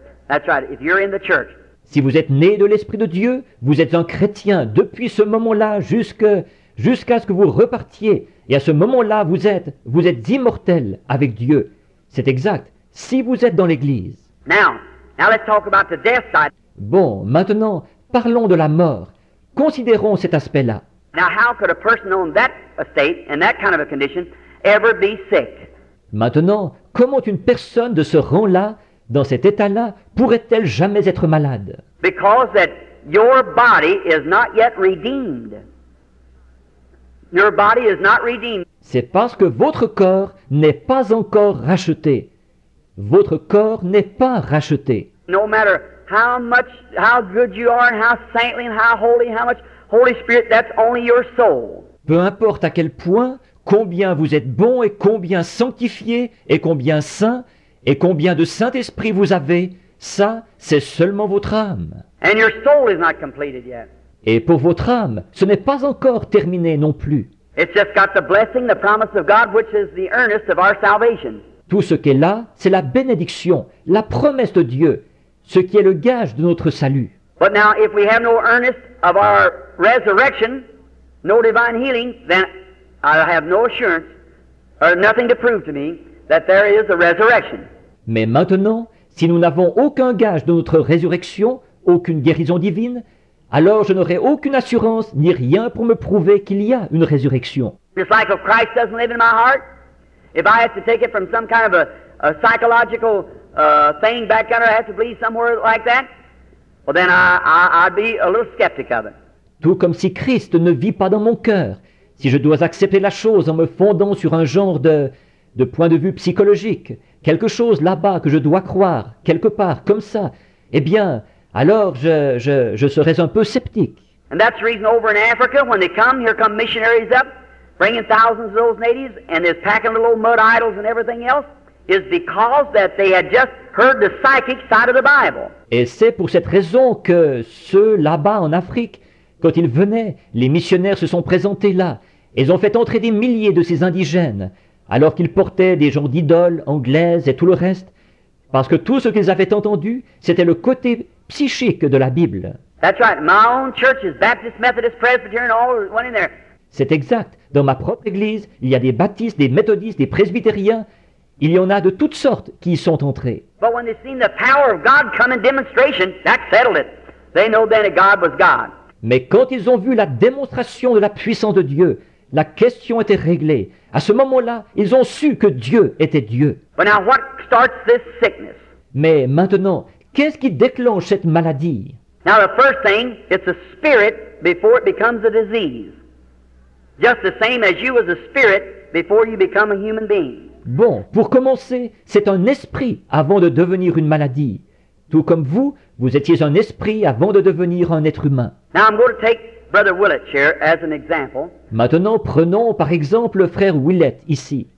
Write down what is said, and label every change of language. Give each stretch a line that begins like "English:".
English: That's right. If you're in the church.
French: Si vous êtes né de l'Esprit de Dieu, vous êtes un chrétien depuis ce moment-là jusqu'à ce que vous repartiez. Et à ce moment-là, vous êtes immortel avec Dieu. C'est exact. Si vous êtes dans l'Église.
English: Now, Now let's talk about the death side.
French: Bon, maintenant, parlons de la mort. Considérons cet aspect-là.
English: Now how could a person on that estate, in that kind of a condition, ever be sick?
French: Maintenant, comment une personne de ce rang-là, dans cet état-là, pourrait-elle jamais être malade?
English: Because that your body is not yet redeemed. Your body is not redeemed.
French: C'est parce que votre corps n'est pas encore racheté. Votre corps n'est pas racheté.
English: No matter how good you are and how saintly and how much Holy Spirit, that's only your soul.
French: Peu importe à quel point, combien vous êtes bon et combien sanctifié et combien saint et combien de Saint-Esprit vous avez, ça, c'est seulement votre âme.
English: And your soul is not completed yet.
French: Et pour votre âme, ce n'est pas encore terminé non plus.
English: It's just got the blessing, the promise of God, which is the earnest of our salvation.
French: Tout ce qui est là, c'est la bénédiction, la promesse de Dieu, ce qui est le gage de notre salut.
English: But now, if we have no earnest of our resurrection, no divine healing, then I have no assurance or nothing to prove to me that there is a resurrection.
French: Mais maintenant, si nous n'avons aucun gage de notre résurrection, aucune guérison divine, alors je n'aurai aucune assurance ni rien pour me prouver qu'il y a une résurrection.
English: Just like if Christ doesn't live in my heart, if I have to take it from some kind of a psychological thing back under, I have to believe somewhere like that, well then I'd be a little skeptic of it.
French: Tout comme si Christ ne vit pas dans mon cœur, si je dois accepter la chose en me fondant sur un genre de point de vue psychologique, quelque chose là-bas que je dois croire, quelque part, comme ça, eh bien, alors je serais un peu sceptique.
English: And that's the reason over in Africa, when they come, here come missionaries up, bringing thousands of those natives, and they're packing little old mud idols and everything else, is because that they had just heard the psychic side of the Bible.
French: Et c'est pour cette raison que ceux là-bas en Afrique, quand ils venaient, les missionnaires se sont présentés là. Ils ont fait entrer des milliers de ces indigènes, alors qu'ils portaient des genres d'idoles anglaises et tout le reste, parce que tout ce qu'ils avaient entendu, c'était le côté psychique de la Bible.
English: That's right. My own church is Baptist, Methodist, Presbyterian, all went in there.
French: C'est exact. Dans ma propre église, il y a des baptistes, des méthodistes, des presbytériens. Il y en a de toutes sortes qui y sont entrés.
English: But when they seen the power of God come in demonstration, that settled it. They know then that God was God.
French: Mais quand ils ont vu la démonstration de la puissance de Dieu, la question était réglée. À ce moment-là, ils ont su que Dieu était Dieu.
English: But now what starts this sickness?
French: Mais maintenant, qu'est-ce qui déclenche cette maladie?
English: Now the first thing, it's a spirit before it becomes a disease. Just the same as you as a spirit before you become a human being.
French: Bon, pour commencer, c'est un esprit avant de devenir une maladie. Tout comme vous, vous étiez un esprit avant de devenir un être humain.
English: Now I'm going to take Brother Willett here as an example.
French: Maintenant, prenons par exemple le frère Willett ici.